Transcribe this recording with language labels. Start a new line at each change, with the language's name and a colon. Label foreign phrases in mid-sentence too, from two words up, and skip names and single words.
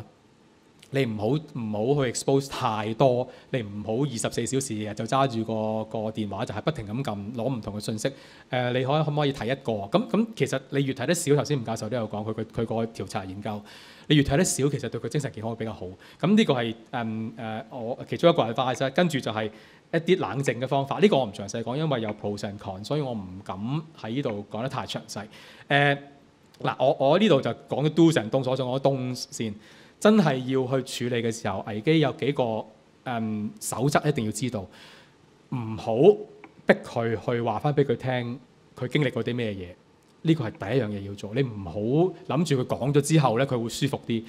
Cantonese: 你唔好去 expose 太多，你唔好24小時就揸住個電話就係不停咁撳攞唔同嘅信息。你可唔可以睇一個？咁其實你越睇得少，頭先吳教授都有講佢個調查研究，你越睇得少，其實對佢精神健康會比較好。咁呢個係我其中一個 advice。跟住就係一啲冷靜嘅方法。呢個我唔詳細講，因為有
English: pros and cons，
Cantonese: 所以我唔敢喺呢度講得太詳細。我呢度就講咗
English: do's and don'ts，
Cantonese: 所講 don'ts 先。真係要去處理嘅時候，危機有幾個守則一定要知道，唔好逼佢去話翻俾佢聽，佢經歷過啲咩嘢。呢個係第一樣嘢要做。你唔好諗住佢講咗之後咧，佢會舒服啲。